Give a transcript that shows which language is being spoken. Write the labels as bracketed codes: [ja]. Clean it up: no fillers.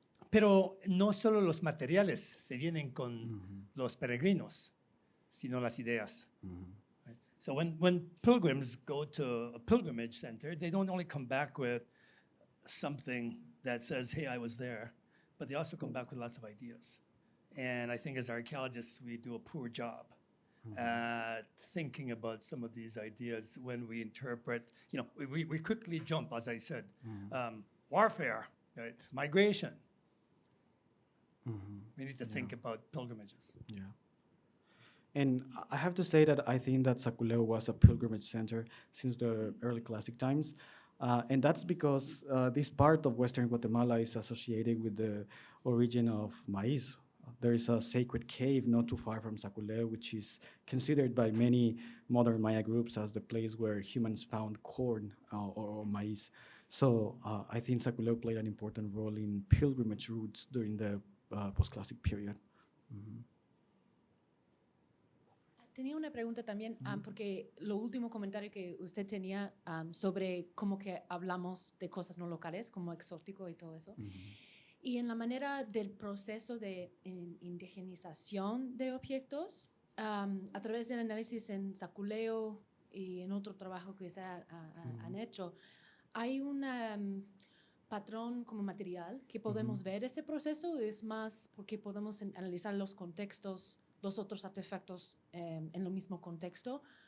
[es] Pero no solo los materiales se vienen con los peregrinos, sino las ideas. [en] Right? So when pilgrims go to a pilgrimage center, they don't only come back with something that says, hey, I was there, but they also come back with lots of ideas. And I think as archaeologists, we do a poor job at thinking about some of these ideas when we interpret, we quickly jump, as I said, warfare, right? Migration. We need to think about pilgrimages. Yeah. And I have to say that I think that Saculeo was a pilgrimage center since the early classic times. And that's because this part of Western Guatemala is associated with the origin of maize. There is a sacred cave not too far from Saculeo, which is considered by many modern Maya groups as the place where humans found corn or maize. So I think Saculeo played an important role in pilgrimage routes during the post-classic period. [es] Tenía una pregunta también, porque lo último comentario que usted tenía sobre cómo que hablamos de cosas no locales, como exótico y todo eso. Y en la manera del proceso de indigenización de objetos, a través del análisis en Saculeo y en otro trabajo que se han hecho, hay un patrón como material que podemos ver ese proceso, es más porque podemos analizar los contextos, los otros artefactos en el mismo contexto.